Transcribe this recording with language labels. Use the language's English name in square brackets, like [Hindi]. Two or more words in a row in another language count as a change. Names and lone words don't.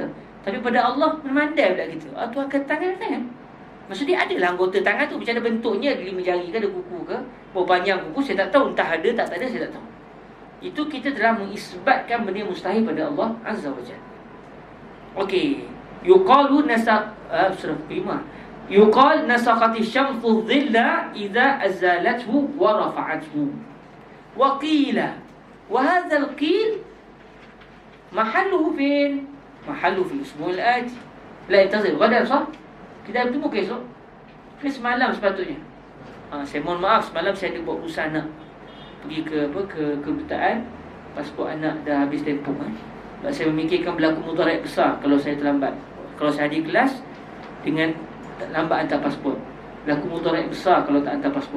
[Malay] Tapi pada Allah memandai pula kita. Tuhan kata tangan ada tangan. Maksudnya adalah anggota tangan tu macam mana bentuknya, ada 5 jari ke, ada kuku ke, berapa panjang kuku, saya tak tahu. Entah ada tak ada, saya tak tahu. Itu kita telah mengisbatkan benda yang mustahil pada Allah [Arabic] عز وجل. [Malay] Okey. [Arabic] يقال سورة 5. يقال نسخت الشمس الظل إذا أزالته ورفعته. وقيل، وهذا القيل محله في الأسبوع الآتي. لا ينتظر غدا, [Malay] sah? Kita bertemu ke esok? Ke semalam sepatutnya. Saya mohon maaf, semalam saya ada buat urusan anak. Pergi ke kedutaan, pasport anak dah habis tempoh. Sebab saya memikirkan berlaku mudarat besar kalau saya terlambat. Kalau saya hadir kelas dengan lambat hantar pasport, berlaku mudarat besar kalau tak hantar pasport.